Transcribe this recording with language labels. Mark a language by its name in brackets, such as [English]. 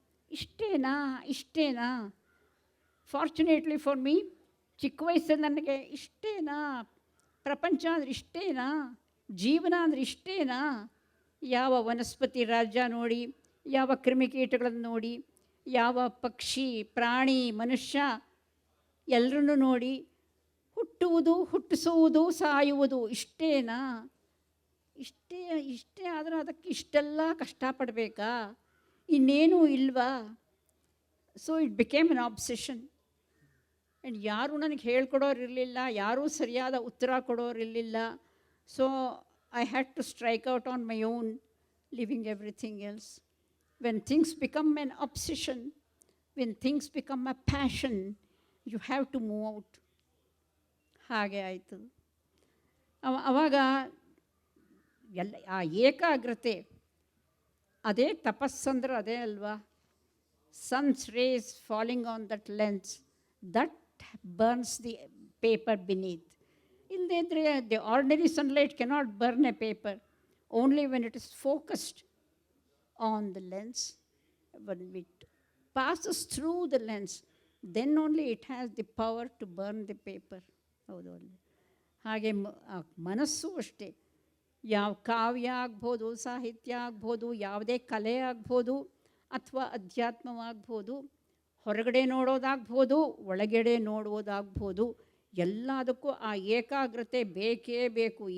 [Kannada] ಇಷ್ಟೇನಾ ಇಷ್ಟೇನಾ? [English] fortunately for me, [Kannada] ಚಿಕ್ಕ ವಯಸ್ಸಲ್ಲಿ ನನಗೆ ಇಷ್ಟೇನಾ ಪ್ರಪಂಚ ಅಂದರೆ, ಇಷ್ಟೇನಾ ಜೀವನ ಅಂದರೆ, ಇಷ್ಟೇನಾ ಯಾವ ವನಸ್ಪತಿ ರಾಜ್ಯ ನೋಡಿ, ಯಾವ ಕ್ರಿಮಿಕೀಟಗಳನ್ನು ನೋಡಿ, ಯಾವ ಪಕ್ಷಿ ಪ್ರಾಣಿ ಮನುಷ್ಯ ಎಲ್ಲರನ್ನೂ ನೋಡಿ, ಹುಟ್ಟುವುದು ಹುಟ್ಟಿಸುವುದು ಸಾಯುವುದು ಇಷ್ಟೇನಾ? ಇಷ್ಟೇ ಆದರೆ ಅದಕ್ಕೆ ಇಷ್ಟೆಲ್ಲ ಕಷ್ಟಪಡಬೇಕಾ? ಇನ್ನೇನೂ ಇಲ್ವಾ? [English] So it became an obsession. [Kannada] And ಯಾರೂ ನನಗೆ ಹೇಳ್ಕೊಡೋರಿರಲಿಲ್ಲ, ಯಾರೂ ಸರಿಯಾದ ಉತ್ತರ ಕೊಡೋರಿರಲಿಲ್ಲ. [English] So I had to strike out on my own, leaving everything else. When things become an obsession, when things become a passion, you have to move out. [Kannada] ಹಾಗೆ ಆಯಿತು. ಆವಾಗ ಎಲ್ಲ ಆ ಏಕಾಗ್ರತೆ, ಅದೇ ತಪಸ್ಸಂದ್ರೆ ಅದೇ ಅಲ್ವಾ? [English] Sun's rays falling on that lens, that burns the paper beneath. [Kannada] ಇಲ್ಲದೇ ಇದ್ದರೆ [English] The ordinary sunlight cannot burn a paper. Only when it is focused on the lens, when it passes through the lens, then only it has the power to burn the paper. [Kannada] ಹೌದು ಅಲ್ಲ? ಹಾಗೆ ಮನಸ್ಸು ಅಷ್ಟೇ. ಯಾವ ಕಾವ್ಯ ಆಗ್ಬೋದು, ಸಾಹಿತ್ಯ ಆಗ್ಬೋದು, ಯಾವುದೇ ಕಲೆ ಆಗ್ಬೋದು, ಅಥವಾ ಅಧ್ಯಾತ್ಮವಾಗ್ಬೋದು, ಹೊರಗಡೆ ನೋಡೋದಾಗ್ಬೋದು, ಒಳಗಡೆ ನೋಡುವುದಾಗ್ಬೋದು, ಎಲ್ಲದಕ್ಕೂ ಆ ಏಕಾಗ್ರತೆ ಬೇಕೇ ಬೇಕು.